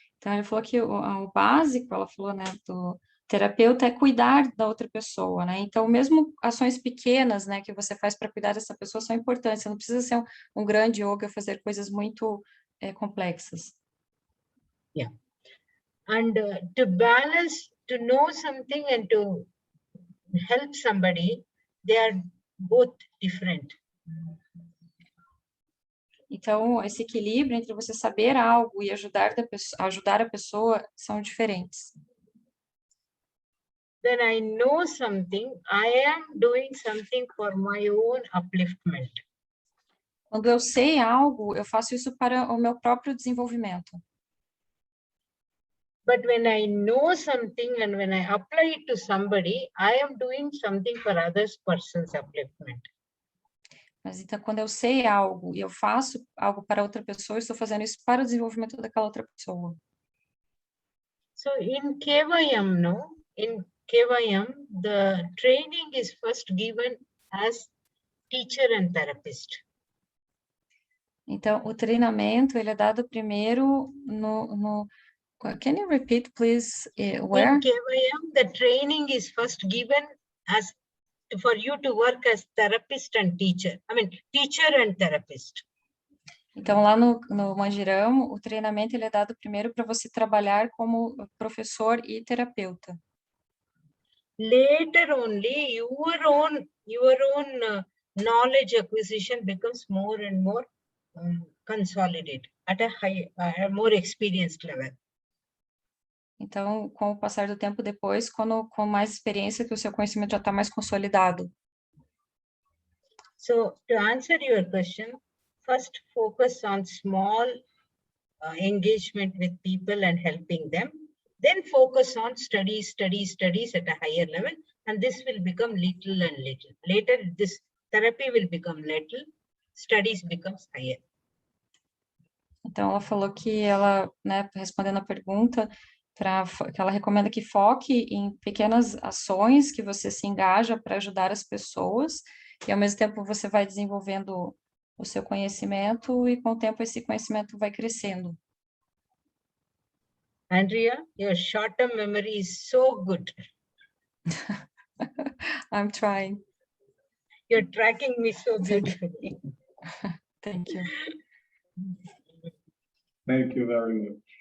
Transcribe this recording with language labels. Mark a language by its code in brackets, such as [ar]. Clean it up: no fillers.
[pt] Então ele falou que o básico, ela falou, né, do terapeuta é cuidar da outra pessoa, né? Então mesmo ações pequenas, né, que você faz para cuidar dessa pessoa são importantes. Você não precisa ser um grande yoga, fazer coisas muito complexas. [en] Yeah. And to balance, to know something and to help somebody, they are both different. [pt] Então, esse equilíbrio entre você saber algo e ajudar a pessoa são diferentes. [en] When I know something, I am doing something for my own upliftment. [pt] Quando eu sei algo, eu faço isso para o meu próprio desenvolvimento. [en] But when I know something and when I apply it to somebody, I am doing something for others person's upliftment. [pt] Mas então, quando eu sei algo e eu faço algo para outra pessoa, eu estou fazendo isso para o desenvolvimento daquela outra pessoa. [en] So in KYM, no, in KYM, the training is first given as teacher and therapist. [pt] Então, o treinamento, ele é dado primeiro no [en] can you repeat, please, where? In KYM, the training is first given as for you to work as therapist and teacher. I mean, teacher and therapist. [pt] Então, lá no Mandirão, o treinamento ele é dado primeiro para você trabalhar como professor e terapeuta. [en] Later only, your own knowledge acquisition becomes more and more consolidated at a more experienced level. [pt] Então, com o passar do tempo depois, com mais experiência, que o seu conhecimento já está mais consolidado. [en] So, to answer your question, first focus on small engagement with people and helping them. Then focus on studies at a higher level, and this will become little and little. Later, this therapy will become little, studies becomes higher. [pt] Então, ela falou que ela, né, respondendo a pergunta, que ela recomenda que foque em pequenas ações que você se engaja para ajudar as pessoas, e ao mesmo tempo você vai desenvolvendo o seu conhecimento, e com o tempo esse conhecimento vai crescendo. [en] Andrea, your short-term memory is so good. I'm trying. You're tracking me so beautifully. Thank you. Thank you very much.